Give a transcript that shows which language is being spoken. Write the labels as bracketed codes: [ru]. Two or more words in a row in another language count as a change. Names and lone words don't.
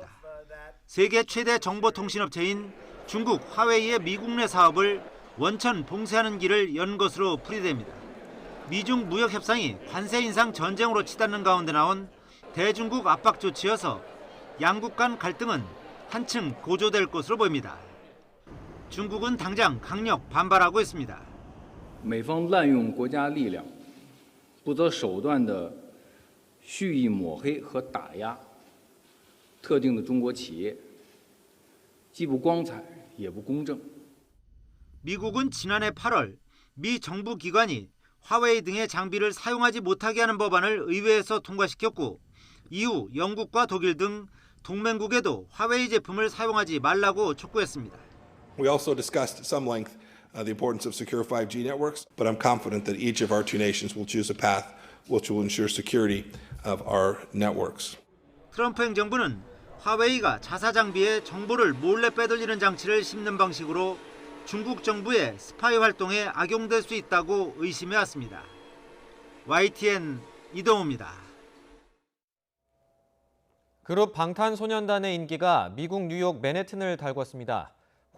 [ko] 세계 최대 정보통신업체인 중국 화웨이의 미국 내 사업을 원천 봉쇄하는 길을 연 것으로 풀이됩니다. 미중 무역 협상이 관세 인상 전쟁으로 치닫는 가운데 나온 대중국 압박 조치여서 양국 간 갈등은 한층 고조될 것으로 보입니다. 중국은 당장 강력 반발하고 있습니다. [zh] 美方滥用国家力量，不择手段地蓄意抹黑和打压特定的中国企业，既不光彩也不公正。 [ko] 미국은 지난해 8월 미 정부 기관이 화웨이 등의 장비를 사용하지 못하게 하는 법안을 의회에서 통과시켰고 이후 영국과 독일 등 동맹국에도 화웨이 제품을 사용하지 말라고 촉구했습니다. [en] We also discussed at some length the importance of secure 5G networks, but I'm confident that each of our two nations will choose a path which will ensure security of our networks. [ko] 트럼프 행정부는 화웨이가 자사 장비에 정보를 몰래 빼돌리는 장치를 심는 방식으로 중국 정부의 스파이 활동에 악용될 수 있다고 의심해왔습니다. YTN 이동우입니다. 그룹 방탄소년단의 인기가 미국 뉴욕 맨해튼을 달궜습니다.